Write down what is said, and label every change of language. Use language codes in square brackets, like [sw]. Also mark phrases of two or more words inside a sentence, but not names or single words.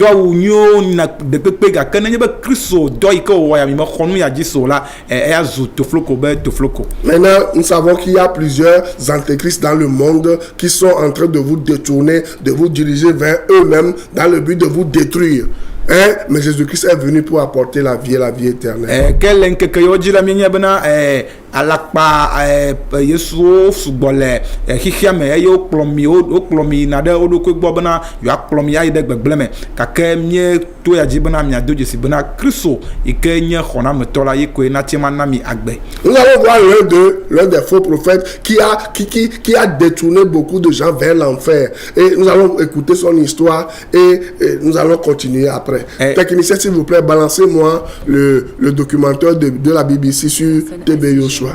[fr] Maintenant, nous savons qu'il y a plusieurs antéchrists dans le monde qui sont en train de vous détourner, de vous diriger vers eux-mêmes dans le but de vous détruire. Hein? Mais Jésus-Christ est venu pour apporter la vie et la vie éternelle. [ee] Quel nkeke yo dzi le mienye bena alakpa yesuwo sugbɔ le xixia me eye wokplɔ mi yina ɖe wo ɖokui gbɔ bena yewoakplɔ mi ayi ɖe gbegblẽ me gake mieto ya dzi bena miado dzesi bena Kristo yi ke nye xɔnametɔ la yi koe nati ma na mi agbe. [fr] Nous allons voir l'un des faux prophètes qui a détourné beaucoup de gens vers l'enfer. Et nous allons écouter son histoire et nous allons continuer après. Technicien, s'il vous plaît, balancez-moi le documentaire de la BBC sur TB Joshua.